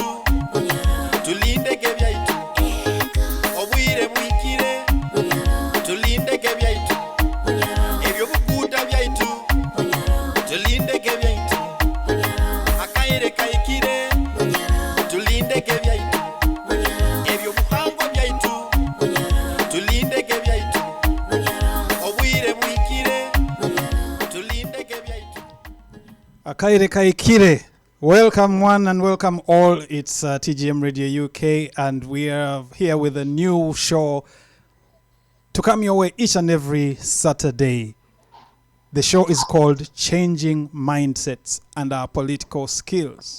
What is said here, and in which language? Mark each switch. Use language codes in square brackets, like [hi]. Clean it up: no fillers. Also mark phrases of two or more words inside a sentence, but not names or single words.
[nyo] tulinde gebyaitu obwire bwikire tulinde gebyaitu ebyo buguda byaitu tulinde gebyaitu akaire kaikire tulinde gebyaitu ebyo buhangwa byaitu tulinde gebyaitu obwire bwikire tulinde gebyaitu Akaire Kaikire. [en] Welcome one and welcome all. It's TGM Radio UK and we are here with a new show to come your way each and every Saturday. The show is called Changing Mindsets and Our Political Skills.